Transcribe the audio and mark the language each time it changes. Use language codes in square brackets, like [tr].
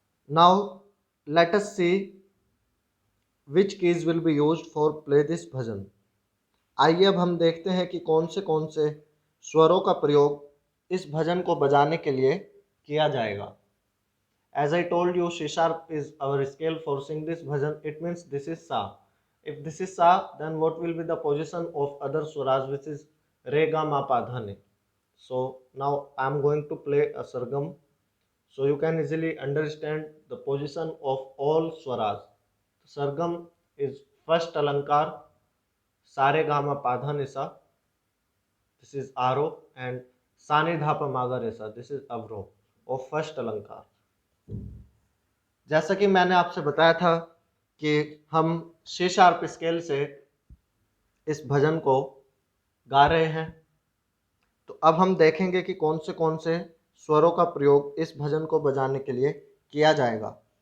[en] Now let us see which keys will be used for play this bhajan. [hi] आइए अब हम देखते हैं कि कौन से स्वरों का प्रयोग इस भजन को बजाने के लिए किया जाएगा। [en] As I told you, C sharp is our scale for sing this bhajan. It means this is sa. If this is sa, then what will be the position of other swaras, which is re, ga, ma, pa, dha, ni. So now I am going to play a sargam, so you can easily understand the position of all swaras. Sargam is first alankar, sa re ga ma pa dha ni sa. This is aro, and sa ni dha pa ma ga re sa. This is avro of first alankar. [hi] जैसा कि मैंने आपसे बताया था कि हम C sharp scale से इस भजन को गा रहे हैं, तो अब हम देखेंगे कि कौन से स्वरों का प्रयोग इस भजन को बजाने के लिए किया जाएगा।